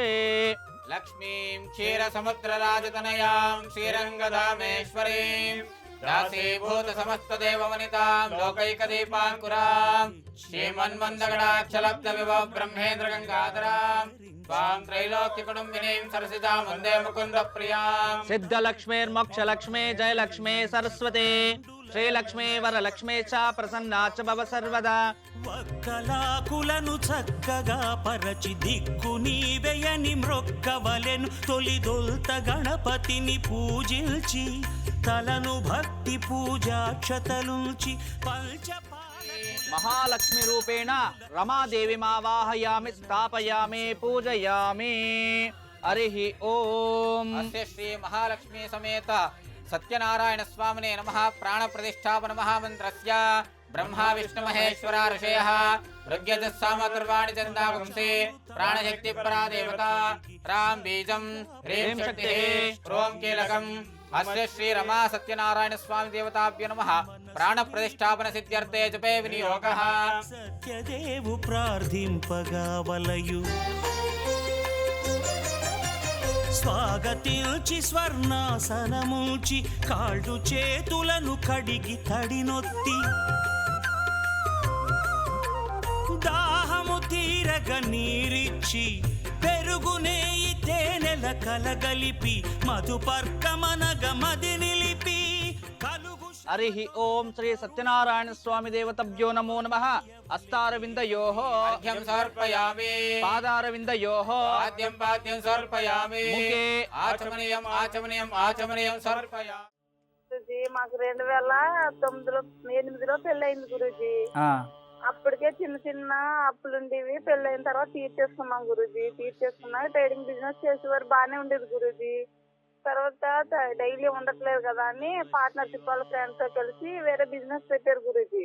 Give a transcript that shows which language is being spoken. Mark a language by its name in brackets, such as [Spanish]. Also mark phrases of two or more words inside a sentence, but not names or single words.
[Sanskrit] लक्ष्मीं क्षीरसमुद्रराजतनयां श्रीरङ्गधामेश्वरीं दासीभूत समस्तदेववनितां लोकैकदीपाङ्कुरां श्रीमन्मन्दगडाक्षलब्धविभव ब्रह्मेन्द्र गङ्गाधरां स्वां त्रैलोक्यकुटुम्बिनीं सरसिजां वन्दे मुकुन्दप्रियां। सिद्धलक्ष्मीर्मोक्षलक्ष्मी जयलक्ष्मी सरस्वती श्रीलक्ष्मी वरलक्ष्मी च प्रसन्ना च भव सर्वदा। [Telugu] వక్కలాకులను చక్కగా పరచి దిక్కు నీవెయని మ్రొక్కవలెను తొలిదొల్త గణపతిని పూజించి తలను భక్తి పూజాక్షతలుంచి [Sanskrit] महालक्ष्मी रूपेण रमादेवीमावाहयामि स्थापयामि पूजयामि। हरिः ओम्। अस्य श्री महालक्ष्मी समेत सत्यनारायण स्वामिने नमः। प्राणप्रतिष्ठापन महामन्त्रस्य ब्रह्मा विष्णु महेश्वरा ऋषयः ऋग्यजस्सामतुर्वाणि चन्दावंशे प्राणशक्तिपरा देवता राम बीजं ह्रीं शक्तिः ॐ कीलकम्। अस्य श्री रमा सत्यनारायण स्वामी देवताभ्यो नमः। प्राणप्रतिष्ठापन सिद्ध्यर्थे जपे विनियोगः। [Telugu] సత్యదేవు ప్రార్థింపగా వలయు స్వాగతించి స్వర్ణాసనముంచి కాళ్ళు చేతులను కడిగి తడినొత్తి దాహము తీరగ నీరిచ్చి పెరుగునేయి తేనెల కలగలిపి మధుపర్కమనగ మది నిలిపి కలుగు। [Sanskrit] हरिः ओम्। श्री सत्यनारायण स्वामी देवताभ्यो नमो नमः। हस्तारविन्दयोः अर्घ्यं समर्पयामि। पादारविन्दयोः पाद्यं पाद्यं समर्पयामि। मुखे आचमनीयं आचमनीयं आचमनीयं समर्पयामि। [Telugu] గురూజీ మాకు 2008లో పెళ్ళయింది గురూజీ. అప్పటికే చిన్న చిన్న అప్పులుండేవి. పెళ్ళైన తర్వాత తీర్చేసుకున్నాం గురూజీ. తీర్చేసుకున్నా ట్రేడింగ్ బిజినెస్ చేసేవారు బాగానే ఉండేది గురూజీ. తర్వాత డైలీ ఉండట్లేదు కదా అని పార్ట్నర్షిప్ వాళ్ళ ఫ్రెండ్స్ తో కలిసి వేరే బిజినెస్ పెట్టారు గురూజీ.